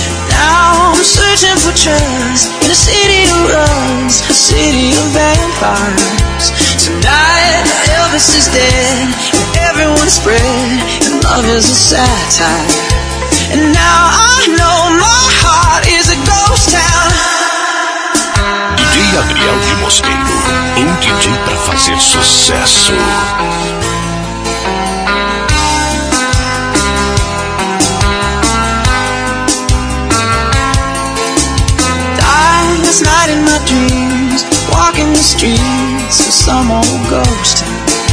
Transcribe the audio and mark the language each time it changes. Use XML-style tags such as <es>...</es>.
<en>Now I'm searching for trust in a city of rust, a city of vampires. Tonight Elvis is dead, and everyone's spread, and love is a satire. And now I know my heart is a ghost town.</en> <pt>DJ Gabriel de Mosqueiro, um DJ pra fazer sucesso.</pt> <en>Dying last night in my dreams, walking the streets of some old ghost town.</en>